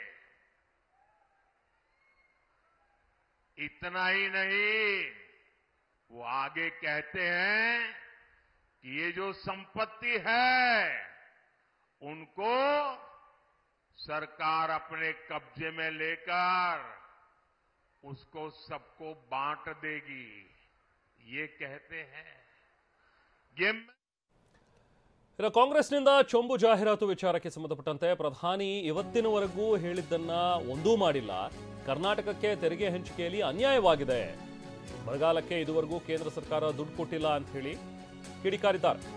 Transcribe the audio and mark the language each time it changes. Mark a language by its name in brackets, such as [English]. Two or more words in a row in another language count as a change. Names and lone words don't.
[Hindi] इतना ही नहीं, वो आगे कहते हैं कि ये जो संपत्ति है उनको सरकार अपने कब्जे में लेकर उसको सबको बांट देगी, ये कहते हैं। [Kannada] ಕಾಂಗ್ರೆಸ್ನಿಂದ ಚೊಂಬು ಜಾಹೀರಾತು ವಿಚಾರಕ್ಕೆ ಸಂಬಂಧಪಟ್ಟಂತೆ ಪ್ರಧಾನಿ ಇವತ್ತಿನವರೆಗೂ ಹೇಳಿದ್ದನ್ನ ಒಂದೂ ಮಾಡಿಲ್ಲ. ಕರ್ನಾಟಕಕ್ಕೆ ತೆರಿಗೆ ಹಂಚಿಕೆಯಲ್ಲಿ ಅನ್ಯಾಯವಾಗಿದೆ, ಬರಗಾಲಕ್ಕೆ ಇದುವರೆಗೂ ಕೇಂದ್ರ ಸರ್ಕಾರ ದುಡ್ಡು ಕೊಟ್ಟಿಲ್ಲ ಅಂತ ಹೇಳಿ ಕಿಡಿಕಾರಿದ್ದಾರೆ.